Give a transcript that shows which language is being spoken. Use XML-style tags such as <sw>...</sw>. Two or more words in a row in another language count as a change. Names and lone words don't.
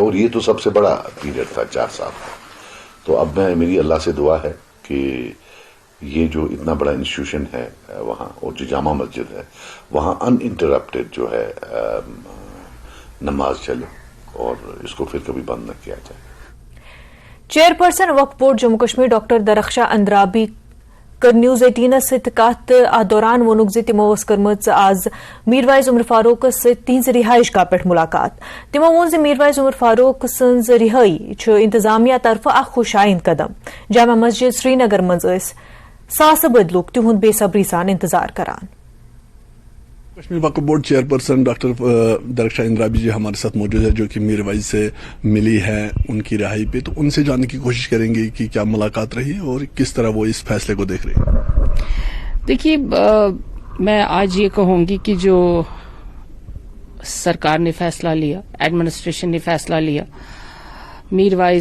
<ur>اور یہ تو سب سے بڑا پیریڈ تھا 4 سال کا. تو اب میری اللہ سے دعا ہے کہ یہ جو اتنا بڑا انسٹیٹیوشن ہے وہاں، اور جو جامع مسجد ہے وہاں ان انٹرپٹیڈ جو ہے نماز چلے اور اس کو پھر کبھی بند نہ کیا جائے.</ur> <ks>چیئرپرسن وقف بورڈ جموں کشمیر ڈاکٹر درخشاں اندرابی کر نیوز 18 ست کت ات دوران وونک زِ تمو ٲس کٔرمٕژ آز میٖر عمر فاروق سۭتۍ تِہنٛزِ رِہٲیِش گاہ پٮ۪ٹھ مُلاقات. تِمو ووٚن زِ میٖر عمر فاروق سٕنٛز رِہٲیی چھُ انتظامیہ طرفہٕ اکھ خوش آیند قدم. جامع مسجد سری نگر منٛز ٲسۍ ساسہٕ بٔدۍ لُکھ تِہُنٛد بے صبری سان انتظار کران.</ks> <ur>کشمیر وقف بورڈ چیئرپرسن ڈاکٹر درخشاں اندرابی جی ہمارے ساتھ موجود ہے، جو کہ میر وائز سے ملی ہے ان کی رہائی پہ. تو ان سے جاننے کی کوشش کریں گے کہ کیا ملاقات رہی اور کس طرح وہ اس فیصلے کو دیکھ رہے ہیں. دیکھیے، میں آج یہ کہوں گی کہ جو سرکار نے فیصلہ لیا، ایڈمنسٹریشن نے فیصلہ لیا، میر وائز</ur>